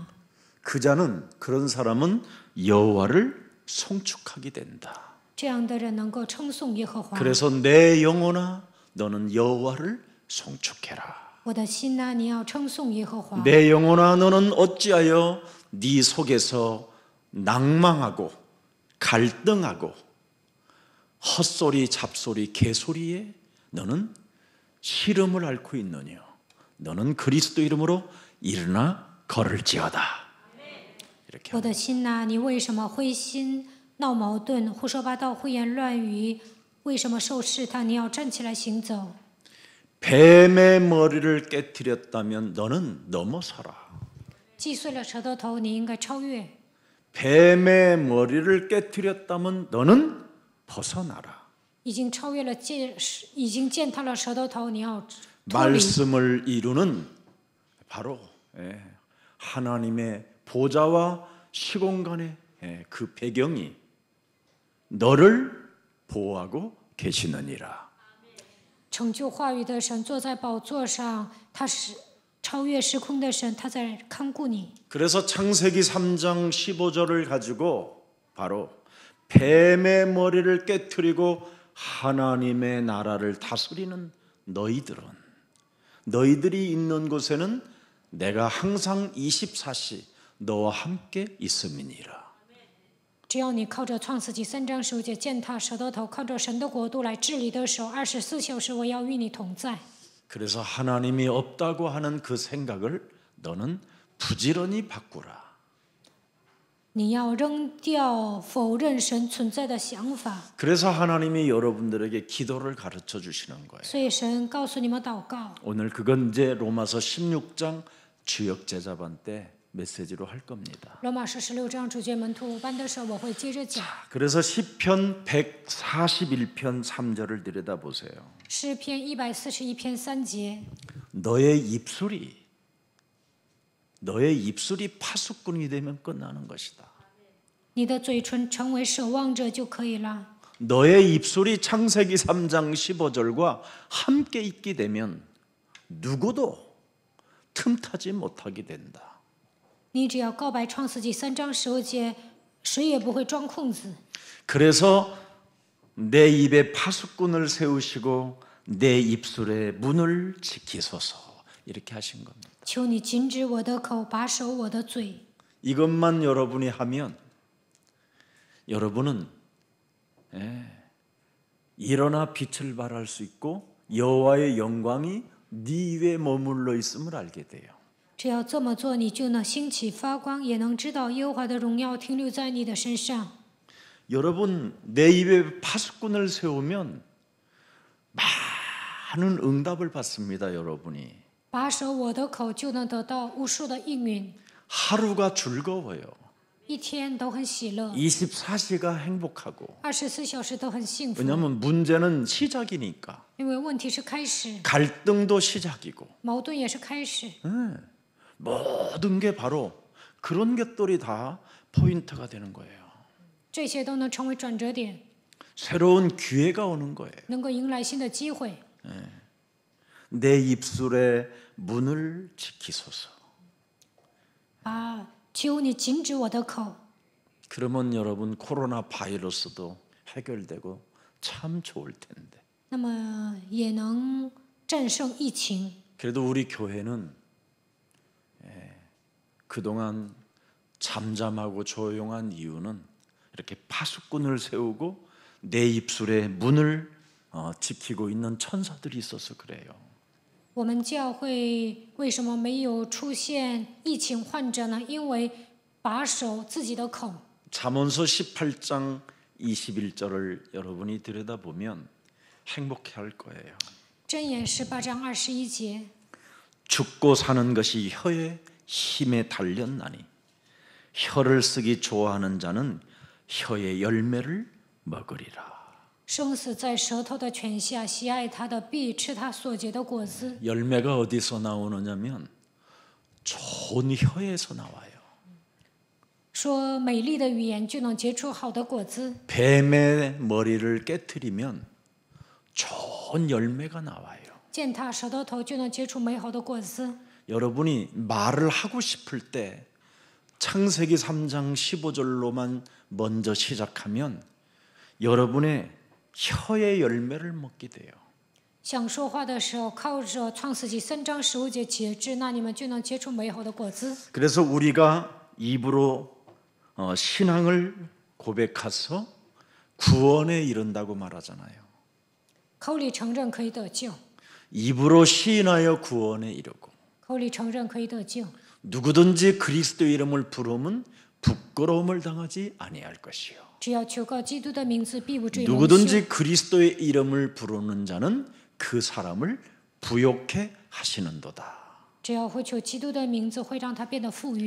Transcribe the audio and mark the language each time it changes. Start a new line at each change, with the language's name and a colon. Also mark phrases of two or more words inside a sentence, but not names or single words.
Korean: 그런 사람은 여호와를 송축하게 된다.
Chinese: 这样的人能够称颂耶和华。
Korean: 그래서 내 영혼아 너는 여호와를 송축해라.
Chinese: 我的心呐，你要称颂耶和华。
Korean: 내 영혼아 너는 어찌하여 네 속에서 낭망하고 갈등하고 헛소리 잡소리 개소리에 너는 시름을 앓고 있느냐. 너는 그리스도 이름으로 일어나 걸을지어다. 이렇게
Chinese: 我的心呐，你为什么灰心闹矛盾、胡说八道、胡言乱语？为什么受试探？你要站起来行走。
Korean: 뱀의 머리를 깨뜨렸다면 너는 넘어서라.
Chinese: 击碎了蛇的头，你应该超越。
Korean: 뱀의 머리를 깨뜨렸다면 너는 벗어나라.
Chinese: 已经超越了已经践踏了蛇的头，你要脱离。
Korean: 말씀을 이루는 바로 하나님의 보좌와 시공간의 그 배경이 너를 보호하고 계시느니라.
Chinese: 成就话语的神坐在宝座上，他是超越时空的神，他在看顾你。
Korean: 그래서 창세기 3장 15절을 가지고 바로 뱀의 머리를 깨트리고 하나님의 나라를 다스리는 너희들이 있는 곳에는 내가 항상 24시 너와 함께 있음이니라.
Chinese: 只要你靠着创世纪3章15节践踏蛇的头，靠着神的国度来治理的时候，24小时我要与你同在。
Korean: 그래서 하나님이 없다고 하는 그 생각을 너는 부지런히 바꾸라.
Chinese: 你要扔掉否认神存在的想法。
Korean: 그래서 하나님이 여러분들에게 기도를 가르쳐 주시는 거예요.
Chinese: 所以神告诉你们祷告。
Korean: 오늘 그건 이제 로마서 16장 주역 제자반 때 메시지로 할 겁니다.
Chinese: 罗马书16章主角门徒班的时候，我会接着讲。
Korean: 그래서 시편 141편 3절을 들여다보세요.
Chinese: 诗篇141篇3节，
Korean: 너의 입술이 파수꾼이 되면 끝나는 것이다.
Chinese: 你的嘴唇成为守望者就可以了。
Korean: 너의 입술이 창세기 3장 15절과 함께 있게 되면 누구도 틈타지 못하게 된다.
Chinese: 你只要告白创世纪3章15节，谁也不会钻空子。
Korean: 그래서 내 입에 파수꾼을 세우시고 내 입술의 문을 지키소서 이렇게 하신 겁니다.
Chinese: 求你禁止我的口，把守我的嘴。
Korean: 이것만 여러분이 하면 여러분은 일어나 빛을 발할 수 있고 여호와의 영광이 네 위에 머물러 있음을 알게 돼요.
Chinese: 只要这么做，你就能兴起发光，也能知道耶和华的荣耀停留在你的身上。
Korean: 여러분 내 입에 파수꾼을 세우면 많은 응답을 받습니다. 여러분이
Chinese: 把守我的口，就能得到无数的应允，
Korean: 하루가 즐거워요.
Chinese: 一天都很喜乐，
Korean: 24시가 행복하고
Chinese: 24 小时都很幸福。
Korean: 왜냐하면 문제는 시작이니까
Chinese: 因为问题是开始，
Korean: 갈등도 시작이고
Chinese: 矛盾也是开始，
Korean: 모든 게 바로 그런 것들이 다 포인트가 되는 거예요.
Chinese: 这些都能成为转折点，
Korean: 새로운 기회가 오는 거예요.
Chinese: 能够迎来新的机会。
Korean: 내 입술의 문을 지키소서.
Chinese: 求你禁止我的口，
Korean: 그러면 여러분 코로나 바이러스도 해결되고 참 좋을 텐데.
Chinese: 那么也能战胜疫情。
Korean: 그래도 우리 교회는 그동안 잠잠하고 조용한 이유는 이렇게 파수꾼을 세우고 내 입술의 문을 지키고 있는 천사들이 있어서 그래요.
Chinese: 我们教会为什么没有出现疫情患者呢？因为把守自己的口。
Korean: 잠언서 18장 21절을 여러분이 들여다보면 행복해 할 거예요.
Chinese: 箴言18章21节，
Korean: 죽고 사는 것이 혀의 힘에 달렸나니 혀를 쓰기 좋아하는 자는 혀의 열매를 먹으리라.
Chinese: 生死在舌头的权下，喜爱它的必吃它所结的果子。
Korean: 열매가 어디서 나오느냐면 좋은 혀에서 나와요.
Chinese: 说美丽的语言就能结出好的果子。
Korean: 뱀의 머리를 깨트리면 좋은 열매가 나와요.
Chinese: 践踏舌头头就能结出美好的果子。
Korean: 여러분이 말을 하고 싶을 때 창세기 3장 15절로만 먼저 시작하면 여러분의 혀의 열매를 먹게 돼요.
Chinese: 想说话的时候，靠着创世纪3章15节节制，那你们就能结出美好的果子。
Korean: 그래서 우리가 입으로 신앙을 고백해서 구원에 이른다고 말하잖아요.
Chinese: 口里承认可以得救，
Korean: 입으로 시인하여 구원에 이르고
Chinese: 口里承认可以得救。
Korean: 누구든지 그리스도 이름을 부르면 부끄러움을 당하지 아니할 것이요.
Chinese: 只要求告基督的名字，必不至于蒙羞。
Korean: 누구든지 그리스도의 이름을 부르는 자는 그 사람을 부욕해 하시는도다.
Chinese: 只要会求基督的名字，会让他变得富裕。